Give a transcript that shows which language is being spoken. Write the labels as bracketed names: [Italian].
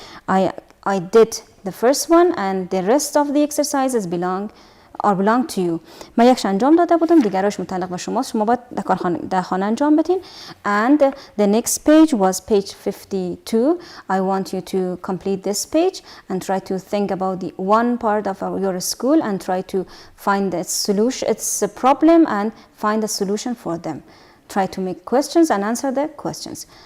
[English] I did the first one and the rest of the exercises belong to you. [Persian] من یکش انجام داده بودم، دیگرش متعلق به شماست. شما باید در خانه انجام بدین. [English] And the next page was page 52. I want you to complete this page and try to think about the one part of your school and try to find the solution. It's a problem and find a solution for them. Try to make questions and answer the questions.